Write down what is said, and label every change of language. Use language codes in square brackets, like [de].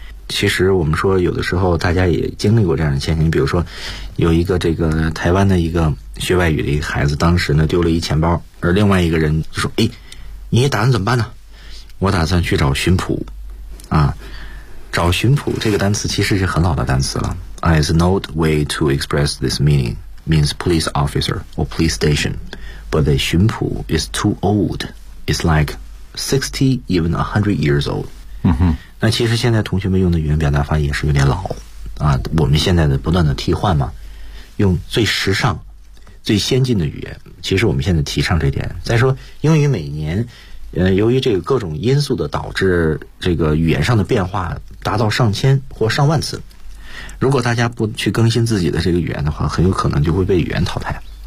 [zh] 其实我们说有的时候大家也经历过这样的现象，比如说有一个这个台湾的一个学外语的一个孩子，当时呢丢了一钱包，而另外一个人就说，哎，你打算怎么办呢？我打算去找巡捕啊。找巡捕这个单词其实是很老的单词了。 [en] It's an old way to express this meaning means police officer or police station, but the 巡捕 is too old, it's like 60 even 100 years old。嗯哼， [zh] 那其实现在同学们用的语言表达法也是有点老啊，我们现在的不断的替换嘛，用最时尚最先进的语言，其实我们现在提倡这点。再说英语每年由于这个各种因素的导致，这个语言上的变化达到上千或上万次，如果大家不去更新自己的这个语言的话，很有可能就会被语言淘汰。